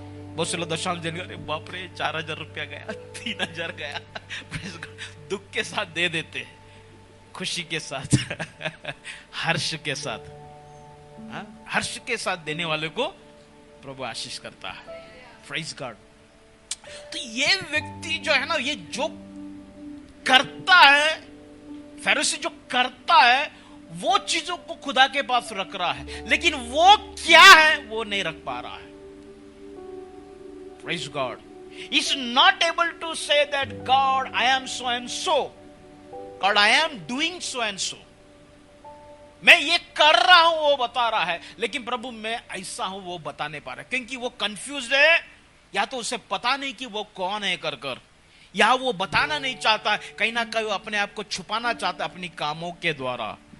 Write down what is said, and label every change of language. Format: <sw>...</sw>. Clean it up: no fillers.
<hi>बहुत से लोग दशवांश देने, अरे बाप रे 4000 रुपया गया, 3000 गया, दुख के साथ दे देते हैं, खुशी के साथ हर्ष के साथ, हर्ष के साथ देने वाले को प्रभु आशीष करता है।</hi> <en>Praise God.</en> <hi>तो ये व्यक्ति जो है ना, ये जो करता है, फरीसी जो करता है, वो चीजों को खुदा के पास रख रहा है, लेकिन वो क्या है वो नहीं रख पा रहा है।</hi> <en>Praise God. He's not able to say that God, I am so and so. God, I am doing so and so.</en> <hi>मैं ये कर रहा हूं वो बता रहा है, लेकिन प्रभु मैं ऐसा हूं वो बता नहीं पा रहा, क्योंकि वो कंफ्यूज है। या तो उसे पता नहीं कि वो कौन है कर, या वो बताना नहीं चाहता, कहीं ना कहीं अपने आप को छुपाना चाहता अपनी कामों के द्वारा।</hi>